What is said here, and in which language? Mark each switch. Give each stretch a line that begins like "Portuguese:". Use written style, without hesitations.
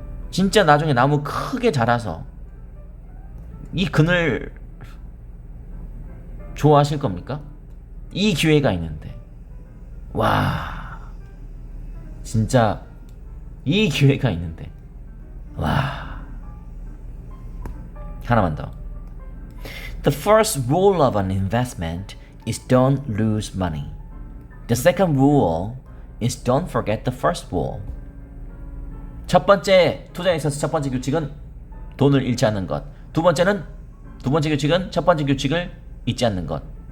Korean: 진짜 나중에 나무 크게 자라서 이 그늘 좋아하실 겁니까? 이 기회가 있는데. 와, 진짜 이 기회가 있는데. 와. 하나만 더.
English: The first rule of an investment is don't lose money. The second rule is don't forget the first rule.
Korean: 첫 번째 투자에 있어서 첫 번째 규칙은 돈을 잃지 않는 것. 두 번째 규칙은 첫 번째 규칙을 잊지 않는 것.